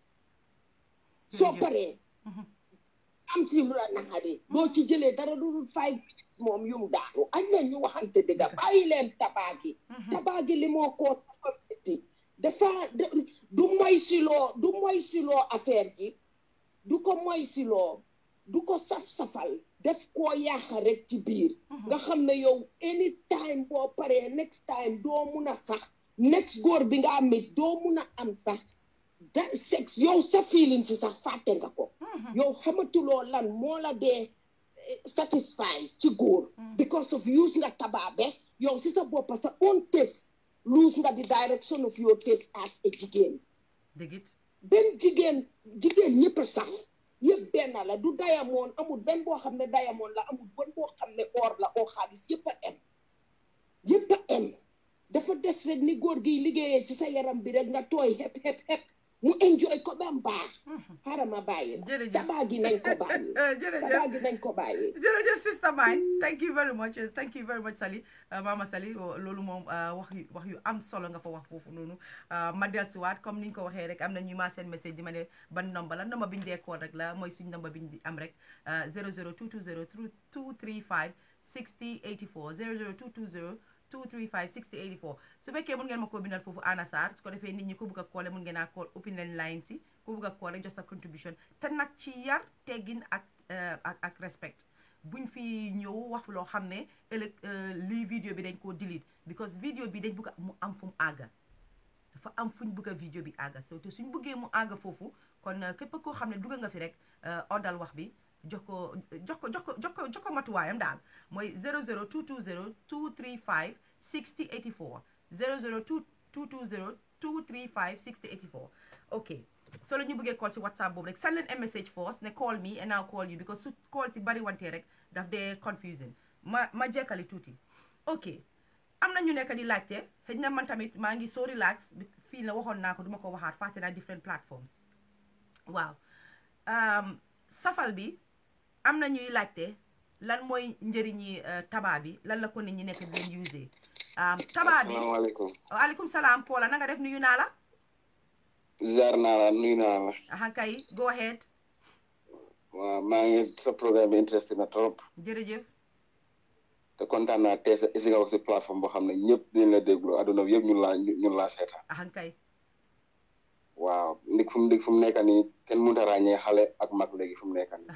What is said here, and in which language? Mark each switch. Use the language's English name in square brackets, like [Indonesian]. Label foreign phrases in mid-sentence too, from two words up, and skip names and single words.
[Wolof] soo paree am ci lu la naxari doo ci jëlee dara du dul 5 minutes moom yum daanu añ leen ñu waxante dëgga bàyyi leen tabaa gi li moo koo safa métti dafa du moy siloo affaire gi du ko moy siloo du ko saf-safal def koo yaaxa rek ci biir nga xam ne yow anytime boo paree [English] next time [Wolof] doo mun a sax next góor bi nga amit doo mun a am sax da sex yow sa feeling si sax fàtte nga ko yow xamatuloo lan moo la dee satisfy ci góor [English] because of use [Wolof] nga tabaabe yow si sa boppa sa [English] own taste [Wolof] lose nga [English] the direction of your taste as a [Wolof] jigéen benn jigéen ñëpp a sax yëpp benn la du diamond amul benn boo xam ne diamond la amul benn boo xam ne or la oo xaalis yëpp a em dafa des rek ni góor gi liggéeyee ci sa yaram bi rek nga tooy xep mu enjoy ko ba mu baax xaaral ma bàyyi la tabaa gi nañ ko bàyyi jërëjëf sister Mai [English] thank you very much [Wolof] Sally Mama Sally loolu moom wax yu am solo nga fa wax foofu noonu ma dellusiwaat comme ni ñu ko waxee rek am na ñu ma seen message di ma ne ban number la number bi ñu dekkoon rek la mooy suñ number bi ñu am rek 00220 235 60 84 00220 235 60 84 su fekkee mun ngeen ma ko bindal foofu Anna Sarr su ko defee nit ñi ko bëgg a koole mun ngeen a call open leen line si ko bëgg a koole jox sa contribution te nag ci yar teggin ak respect buñ fi ñëw wax loo xam ne ëllëg lii vidéo bi dañ koo delete because vidéo bi dañ bëgg mu am fu mu àgga dafa am fuñ bëgg a vidéo bi àgga so te suñ bëggee mu àgga foofu kon képp koo xam ne dugga nga fi rek oddal wax bi jox ko matuwaayam daal mooy 00220 235 60 84 00220 235 60 84 [English] ok so [Wolof] la ñu bëggee call ci WhatsApp boobu rek send leen [English] a message first [Wolof] ne [English] call me and I'll call you because [Wolof] su call ci bari wante rek daf dee confusing ma jekkali tuuti ok am na ñu nekk di laajte xëy na man tamit maa ngi [English] so relax [Wolof] fii la waxoon naa ko duma ko waxaat fàtte naa [English] different platforms [Wolof] waaw safal bi am na ñuy laajte lan mooy njëriñi tabaa bi lan la ko nit ñi nekk di leen usé tabaa bi waaleykum salaam Paula na nga def nuyu naa la ziar naa la nuyu naa la aha kay [English] go ahead [Wolof] waaw maa ngi sa programme bi intéressé na trop jërëjëf te kontaan naa tey si nga wax si plateforme boo xam ne ñëpp dinañ la déglu adduna bi yëpp ñun laa seetaan aha kay waaw ndig fu mu nekk nii kenn mënut a ràññee xale ak mag léegi fu mu nekk nii